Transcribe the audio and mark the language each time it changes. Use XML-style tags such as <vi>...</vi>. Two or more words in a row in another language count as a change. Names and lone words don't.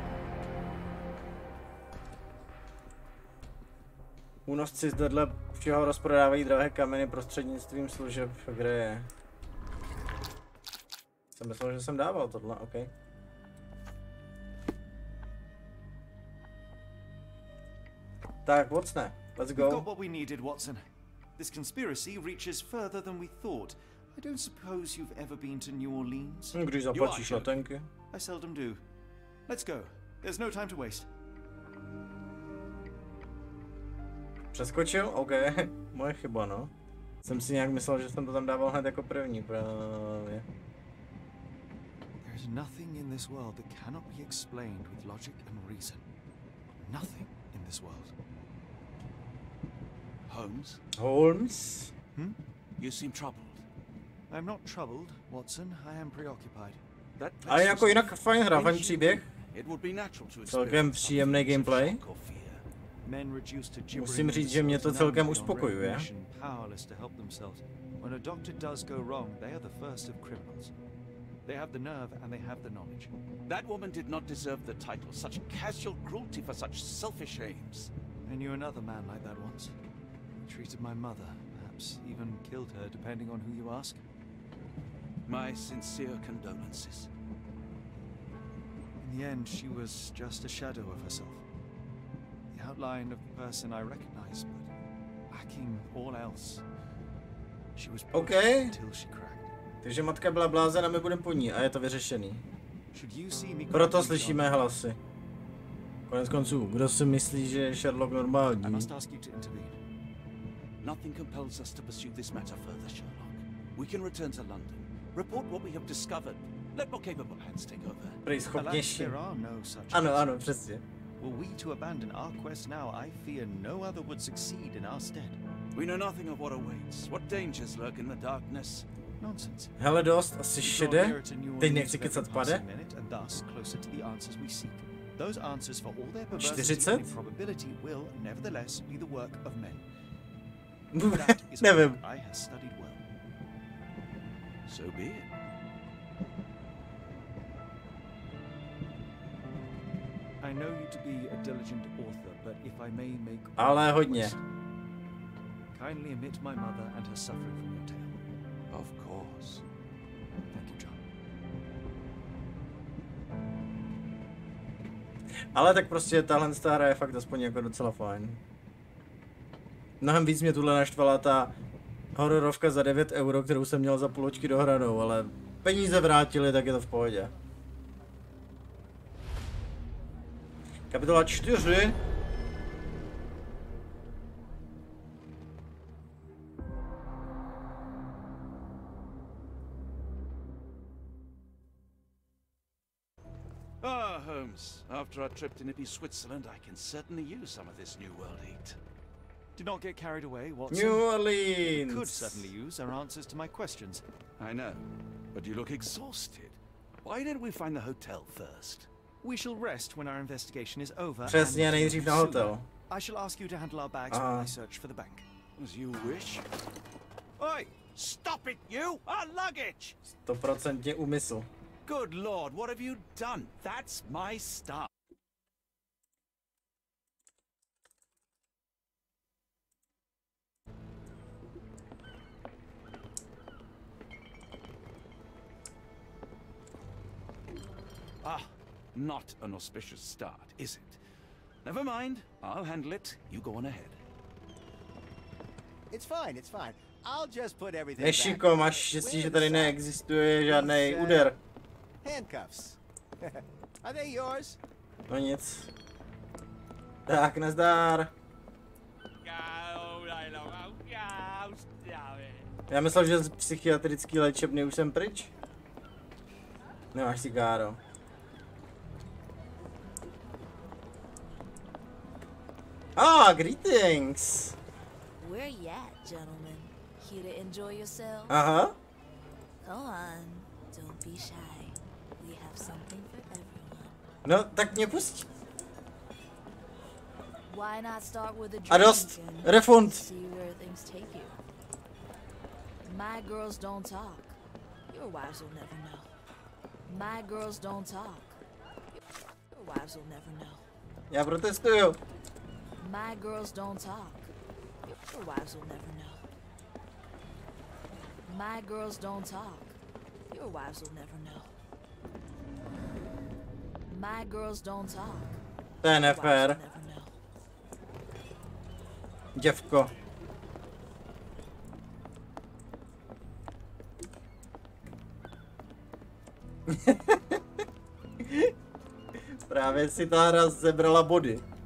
<cs>Únosci zdedle všeho rozprodávají drahé kameny prostřednictvím služeb, kde je. Jsem myslel, že jsem dával tohle, ok. Tak, Watsone,</cs> <en>let's go. We've got what we needed, Watson. This conspiracy reaches further than we thought. I don't suppose you've ever been to New Orleans?</en> <cs>Když zaplatíš letenky.</cs> <en>I seldom do. Let's go. There's no time to waste.</en> <cs>Přeskočil? OK. Moje chyba, no. Jsem si nějak myslel, že jsem to tam dával hned jako první právě.</cs> <en>There's nothing in this world that cannot be explained with logic and reason. Nothing in this world. Holmes? Holmes? You seem troubled. I'm not troubled, Watson. I am preoccupied.</en> <cs>Ale jako jinak fajn hra, fajn příběh.</cs> <en>It would be natural to</en> <cs>Celkem příjemný gameplay. Musím říct, že mě to celkem uspokojuje.</cs> <en>When a doctor does go wrong, they are the first of criminals. They have the nerve and they have the knowledge. That woman did not deserve the title. Such casual cruelty for such selfish aims. I knew another man like that once. He treated my mother, perhaps even killed her, depending on who you ask. My sincere condolences. In the end, she was just a shadow of herself. The outline of the person I recognized, but lacking all else. She was pushed until she cracked.</en> <cs>Takže matka byla blázen a my budeme po ní a je to vyřešený. Proto slyšíme hlasy. Konec konců, kdo si myslí, že je Sherlock normální?</cs> <en>Nothing compels us to pursue this matter further, Sherlock. We can return to London, report what we have discovered. Let more capable hands take over.</en> <cs>Prý schopnější.</cs> <en>There are no such.</en> <cs>Ano, přesně.</cs> <en>Were we to abandon our quest now, I fear no other would succeed in our stead. We know nothing of what awaits. What dangers lurk in the darkness? Nonsense.</en> <cs>Hele dost, asi šede. Teď nechci kecat pade. 40? Nevím.</cs> <en>So be it. I know you to be a diligent author, but if I may make</en> <cs>ale hodně.</cs> <en>Kindly omit my mother and her suffering from your tale. Of course. Thank you, John.</en> <cs>Ale tak prostě tahle hra je fakt aspoň jako docela fajn. Mnohem víc mě tuhle naštvala ta hororovka za 9 €, kterou jsem měl za půlčky dohranou, ale peníze vrátili, tak je to v pohodě. Kapitola 4.</cs> <en>Ah, Holmes. After our trip to nippy Switzerland, I can certainly use some of this New World heat. Do not get carried away, Watson. New Orleans. You could certainly use our answers to my questions. I know, but you look exhausted. Why didn't we find the hotel first? We shall rest when our investigation is over.</en> <cs>Přesně, nejdřív na hotel.</cs> <en>I shall ask you to handle our bags while I search for the bank. As you wish. Oi! Stop it, you! Our luggage!</en> <cs>100% úmysl.</cs> <en>Good Lord, what have you done? That's my stuff. Ah, not an auspicious start, is it? Never mind, I'll handle it. You go on ahead. It's fine, it's fine. I'll just put everything</en> <cs>Nešiko, máš štěstí, že tady neexistuje žádný úder.</cs> <en>Handcuffs. Are they yours?</en> <cs>No nic. Tak, nazdar. Já myslel, že z psychiatrický léčebny už jsem pryč. Nemáš cigáro.</cs> <en>Ah, greetings. Where you at, gentlemen? Here to enjoy yourself?</en> <cs>Aha.</cs> <en>Come on, don't be shy. We have something for everyone.</en> <cs>No, tak mě pustí.</cs> <en>Why not start with a drink</en> <cs>A dost.</cs> <en>and Refund. see where things take you? My girls don't talk. Your wives will never know. My girls don't talk. Your wives will never know.</en> <cs>Já protestuju.</cs> <en>My girls don't talk. Your wives will never know. My girls don't talk. Your wives will never know. My girls don't talk.</en> <cs>To je nefér. Děvko. Právě si ta hra zebrala body.</cs>